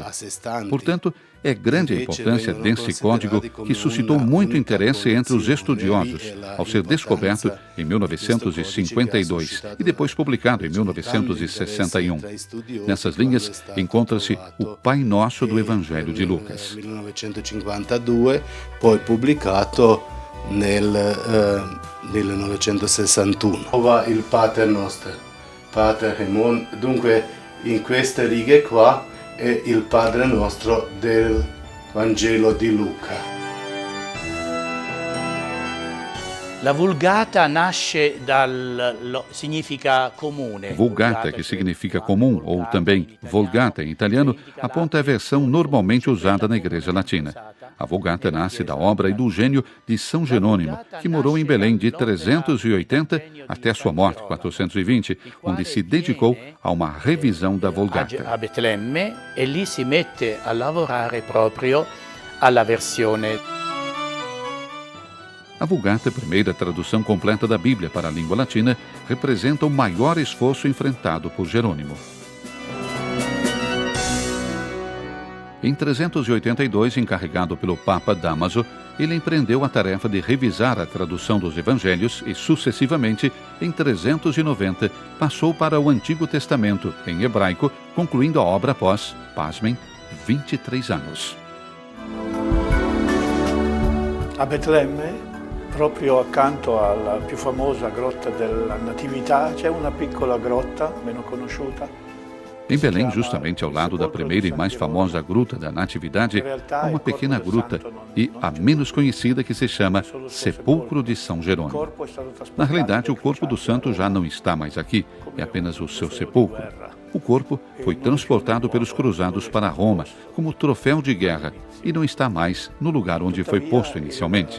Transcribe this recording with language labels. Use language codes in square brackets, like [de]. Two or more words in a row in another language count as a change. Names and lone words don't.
[pt] Portanto, é grande a importância desse código que suscitou muito interesse entre os estudiosos, ao ser descoberto em 1952 e depois publicado em 1961. Nessas linhas encontra-se o Pai Nosso do Evangelho de Lucas. [it] 1952, poi pubblicato nel 1961. Il Pater Noster, Pater Hemon, dunque in queste righe qua è il Padre Nostro del Vangelo di Luca. La Vulgata nasce significa comune. [pt] Vulgata, que significa comum, ou também Vulgata em italiano, aponta a versão normalmente usada na Igreja Latina. A Vulgata nasce da obra e do gênio de São Jerônimo, que morou em Belém de 380 até sua morte, 420, onde se dedicou a uma revisão da Vulgata. [it] A Betlemme e lì si mette a lavorare proprio alla versione. [pt] A Vulgata, primeira tradução completa da Bíblia para a língua latina, representa o maior esforço enfrentado por Jerônimo. Em 382, encarregado pelo Papa Dámaso, ele empreendeu a tarefa de revisar a tradução dos Evangelhos e, sucessivamente, em 390, passou para o Antigo Testamento, em hebraico, concluindo a obra após, pasmem, 23 anos. [it] A Betlemme, proprio accanto alla più famosa grotta della Natività, c'è una piccola grotta, meno conosciuta. [pt] Em Belém, justamente ao lado da primeira e mais famosa gruta da Natividade, há uma pequena gruta e a menos conhecida que se chama Sepulcro de São Jerônimo. Na realidade, o corpo do santo já não está mais aqui, é apenas o seu sepulcro. O corpo foi transportado pelos cruzados para Roma como troféu de guerra e não está mais no lugar onde foi posto inicialmente.